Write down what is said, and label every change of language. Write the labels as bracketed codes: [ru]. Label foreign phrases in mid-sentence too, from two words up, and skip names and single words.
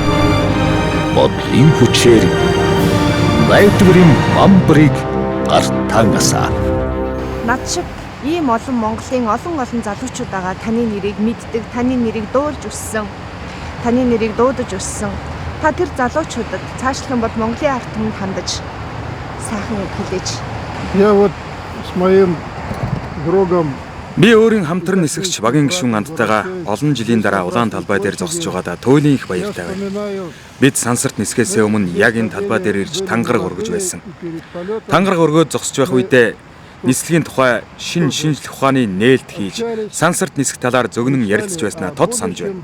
[mn] Бодлын хүчээр найдварын бамбарыг гартангасаа. Над шиг ийм олон Монголын олон залуучууд байгаа таны нэрийг мэддэг, таны нэрийг дуулж өссөн, таны нэрийг дуудаж өссөн. Та тэр залуучуудад цаашлах юм бол Монголын ард түмэнд хандаж сайхан үг хэлээж. [ru] Я вот с моим другом [mn] Би өөрийн хамтран нисгч багийн гишүүн амттайгаа олон жилийн дараа улаан талбай дээр зогсож байгаадаа туйлын их баяртай байна. Бид сансарт нисгэхээс өмнө яг энэ талбай дээр ирж тангараг өргөж байсан. Тангараг өргөөд зогсож байх үедээ нислэгийн тухай шинжлэх ухааны нээлт хийж сансарт нисэх талаар зөгнөн ярилцж байснаа тод санаж байна.